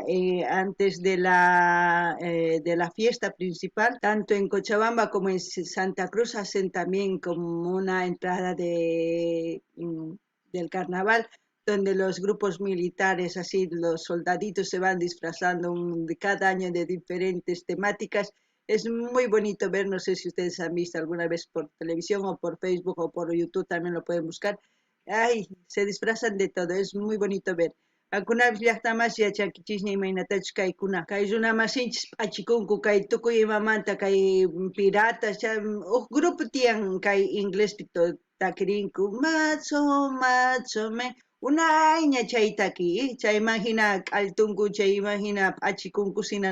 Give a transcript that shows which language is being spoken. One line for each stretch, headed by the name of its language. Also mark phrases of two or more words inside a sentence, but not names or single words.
Spanish: Antes de la fiesta principal, tanto en Cochabamba como en Santa Cruz, hacen también como una entrada del carnaval, donde los grupos militares, así los soldaditos se van disfrazando de cada año de diferentes temáticas. Es muy bonito ver, no sé si ustedes han visto alguna vez por televisión o por Facebook o por YouTube, también lo pueden buscar. Ay, se disfrazan de todo, es muy bonito ver.
Quechua: Algunas llaqtamas yachakichisña imaynatachu kaykuna. Kay runamasinchis p'achikunku kay tukuy imamanta kay piratas, grupo tiyan kay inglespi takirinku. Macho, macho, unayña chay taki, chay imagina k'altunku, chay imagina p'achikunku sina